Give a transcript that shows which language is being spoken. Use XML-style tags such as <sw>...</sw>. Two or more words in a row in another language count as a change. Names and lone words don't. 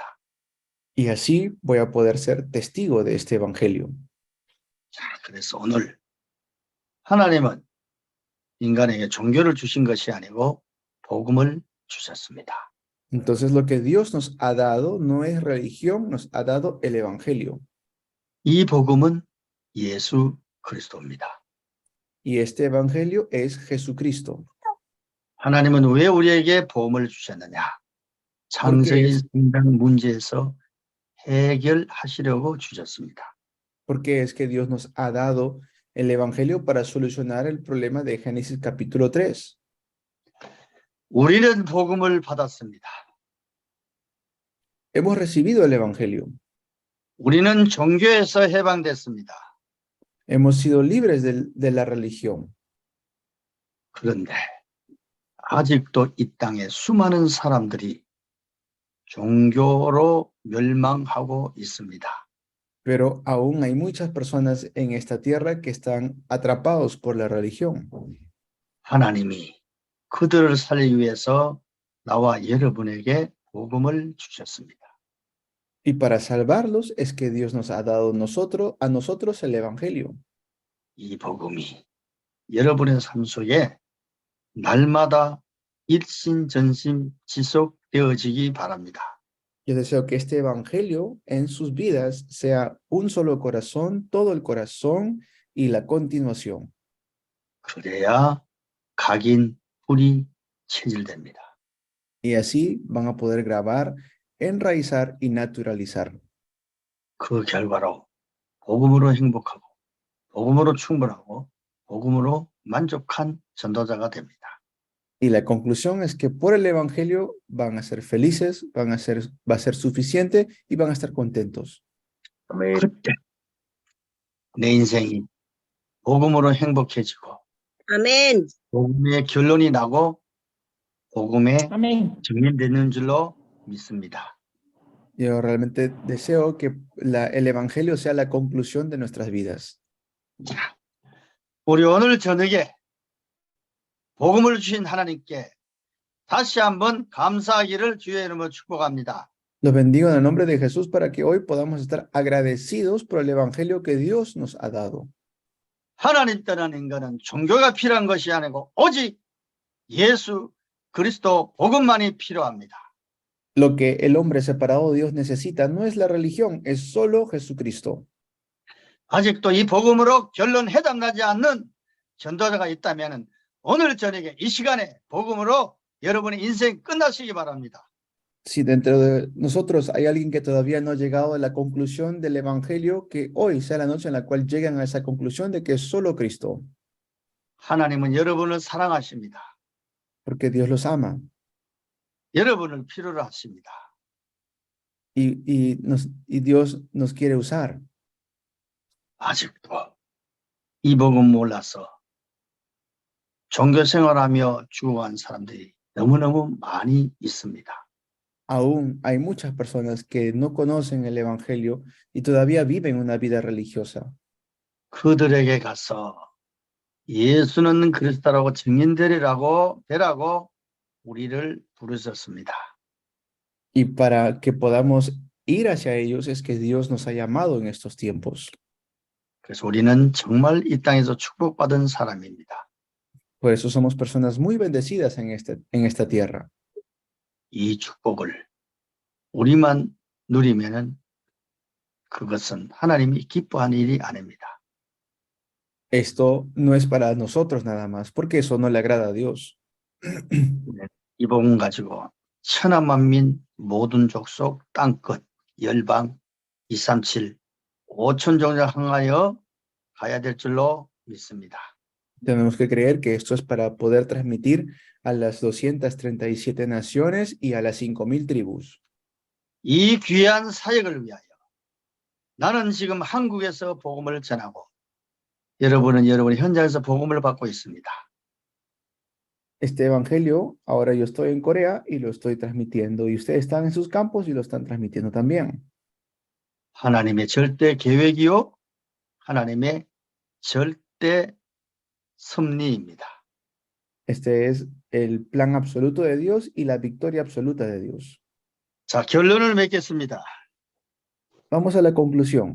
<es>Y así voy a poder ser testigo de este evangelio.</es> <ko>자, 그래서 오늘 하나님은 인간에게 종교를 주신 것이 아니고 복음을 주셨습니다.</ko> <es>Entonces lo que Dios nos ha dado no es religión, nos ha dado el evangelio.</es> <ko>이 복음은 예수 그리스도입니다.</ko> <es>Y este evangelio es Jesucristo.</es> <ko>하나님은 왜 우리에게 복음을 주셨느냐? 창세기 성장 문제에서 해결하시려고 주셨습니다.</ko> <es>Porque es que Dios nos ha dado el evangelio para solucionar el problema de Génesis capítulo 3.</es> <ko>우리는 복음을 받았습니다.</ko> <es>Hemos recibido el evangelio.</es> <ko>우리는 종교에서 해방됐습니다.</ko> <es>Hemos sido libres de la religión.</es> <ko>그런데 아직도 이 땅에 수많은 사람들이 종교로 멸망하고 있습니다.</ko> <es>Pero aún hay muchas personas en esta tierra que están atrapados por la religión.</es> <ko>하나님이 그들을 살리기 위해서 나와 여러분에게 복음을 주셨습니다.</ko> <es>Y para salvarlos es que Dios nos ha dado a nosotros el evangelio.</es> <ko>이 복음이 여러분의 삶 속에 날마다 일신전심 지속되어지기 바랍니다.</ko> <es>Yo deseo que este evangelio en sus vidas sea un solo corazón, todo el corazón y la continuación.</es> <ko>그래야 각인 뿌리 체질됩니다.</ko> <es>Y así van a poder grabar, enraizar y naturalizar.</es> <ko>그 결과로 복음으로 행복하고 복음으로 충분하고 복음으로 만족한 전도자가 됩니다.</ko> <es>Y la conclusión es que por el evangelio van a ser felices, va a ser suficiente y van a estar contentos.</es> <ko>그때 내 인생이 복음으로 행복해지고 아멘. 복음의 결론이 나고 복음에</ko> <es>Amén.</es> <ko>정리되는 줄로 믿습니다.</ko> <es>Yo realmente deseo que el evangelio sea la conclusión de nuestras vidas.</es> <ko>자, 우리 오늘 저녁에 복음을 주신 하나님께 다시 한번 감사하기를 주의 이름으로 축복합니다.</ko> <es>Los bendigo en el nombre de Jesús para que hoy podamos estar agradecidos por el evangelio que Dios nos ha dado.</es> <ko>하나님 떠나는 것은 종교가 필요한 것이 아니고 오직 예수 그리스도 복음만이 필요합니다.</ko> <es>Lo que el hombre separado de Dios necesita no es la religión, es solo Jesucristo.</es> <ko>아직도 이 복음으로 결론 해답나지 않는 전도자가 있다면 오늘 저녁에 이 시간에 복음으로 여러분의 인생 끝나시기 바랍니다.</ko> <es>Si dentro de nosotros hay alguien que todavía no ha llegado a la conclusión del evangelio, que hoy sea la noche en la cual lleguen a esa conclusión de que es solo Cristo.</es> <ko>하나님은 여러분을 사랑하십니다.</ko> <es>Porque Dios los ama</es> <ko>여러분을 필요로 하십니다.</ko> <es>y Dios nos quiere usar.</es> <ko>아직도 이 복음 몰라서 종교 생활하며 죽어간 사람들이 너무너무 많이 있습니다.</ko> <es>Aún hay muchas personas que no conocen el evangelio y todavía viven una vida religiosa.</es> <ko>그들에게 가서 예수는 그리스도라고 증인되라고 우리를 부르셨습니다.</ko> <es>Y para que podamos ir hacia ellos es que Dios nos ha llamado en estos tiempos.</es> <ko>그래서 우리는 정말 이 땅에서 축복받은 사람입니다.</ko> <es>Por eso somos personas muy bendecidas en esta tierra.</es> <ko>이 축복을 우리만 누리면은 그것은 하나님이 기뻐하는 일이 아닙니다.</ko> <es>Esto no es para nosotros nada más, porque eso no le agrada a Dios.</es> <ko>이 복음 가지고 천하만민 모든 족속 땅끝 열방 237 5천 종족 항하여 가야 될 줄로 믿습니다.</ko> <es>Tenemos que creer que esto es para poder transmitir a las 237 naciones y a las 5.000 tribus.</es> <ko>이 귀한 사역을 위하여 나는 지금 한국에서 복음을 전하고 여러분은 여러분의 현장에서 복음을 받고 있습니다.</ko> <es>Este evangelio, ahora yo estoy en Corea y lo estoy transmitiendo, y ustedes están en sus campos y lo están transmitiendo también.</es> <ko>하나님의 절대 계획이요 하나님의 절대 섭리입니다.</ko> <es>Este es el plan absoluto de Dios y la victoria absoluta de Dios.</es> <ko>자, 결론을 맺겠습니다.</ko> <es>Vamos a la conclusión.</es>